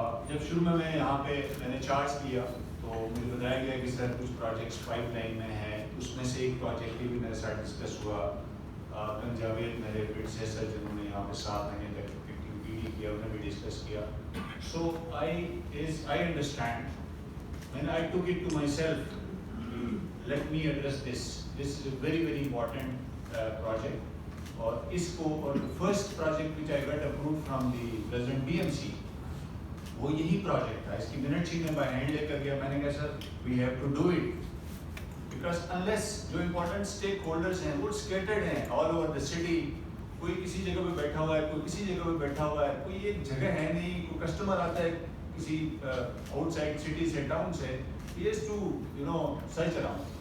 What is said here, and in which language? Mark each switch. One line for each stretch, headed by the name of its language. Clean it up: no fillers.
Hindi: जब शुरू में मैं यहाँ पे मैंने चार्ज किया तो मुझे बताया गया कि सर कुछ प्रोजेक्ट्स पाइपलाइन में हैं, उसमें से एक प्रोजेक्ट भी मेरे साथ डिस्कस हुआ। जावेद मेरे प्रेडिसेसर जिन्होंने यहाँ पे 7 महीने तक एक्टिविटी किया उन्होंने भी डिस्कस किया।
English: so I understand when I took it to my self, let me address this is a very important project
Hindi: और इसको और
English: the first project which I got approved from the President BMC
Hindi: वो यही project था। इसकी minute sheet में by hand लेकर गया, मैंने कहा sir
English: we have to do it because unless
Hindi: जो important stakeholders हैं वो scattered हैं
English: all over the city,
Hindi: कोई किसी जगह पे बैठा हुआ है, कोई किसी जगह पे बैठा हुआ है, कोई एक जगह है नहीं, कोई कस्टमर आता है किसी आउटसाइड सिटी से टाउन से,
English: he has to search around।